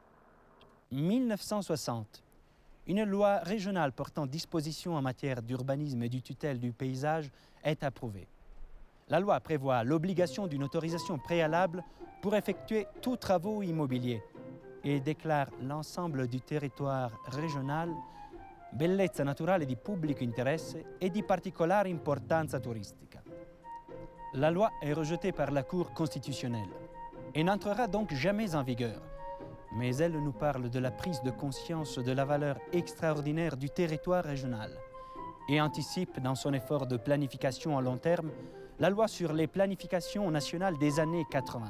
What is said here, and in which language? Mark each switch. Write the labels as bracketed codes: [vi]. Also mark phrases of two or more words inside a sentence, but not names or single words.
[fr] 1960, une loi régionale portant disposition en matière d'urbanisme et du tutelle du paysage est approuvée. La loi prévoit l'obligation d'une autorisation préalable pour effectuer tous travaux immobiliers et déclare l'ensemble du territoire régional [it] bellezza naturale di pubblico interesse e di particolare importanza turistica. [fr] La loi est rejetée par la Cour constitutionnelle et n'entrera donc jamais en vigueur. Mais elle nous parle de la prise de conscience de la valeur extraordinaire du territoire régional et anticipe dans son effort de planification à long terme la loi sur les planifications nationales des années 80.